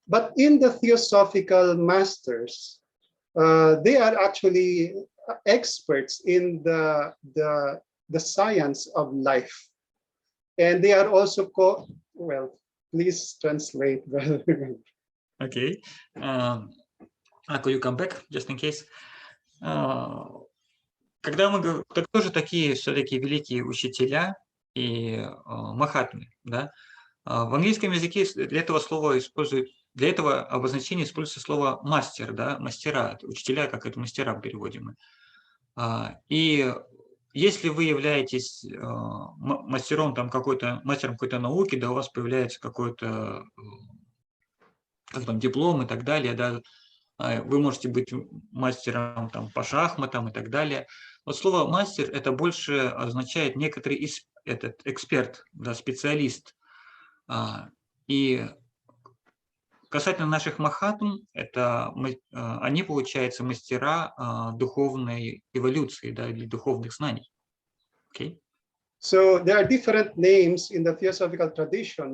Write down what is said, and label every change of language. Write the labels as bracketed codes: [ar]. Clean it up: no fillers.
[en] But in the theosophical masters, they are actually experts in the science of life. And they are also called, well, please translate. Okay. Could you come back, just in case? [ru] Кто же такие все-таки великие учителя и махатмы, да? В английском языке для этого обозначения используется слово мастер, да, мастера, учителя, как это мастера переводим мы. И если вы являетесь мастером какой-то науки, да, у вас появляется какой-то диплом и так далее, да, вы можете быть мастером по шахматам и так далее. Вот слово «мастер» это больше означает некоторый эксперт, да, специалист. И касательно наших махатм, они, получается, мастера духовной эволюции, да, или духовных знаний. [en] Okay? So there are different names in the theosophical tradition.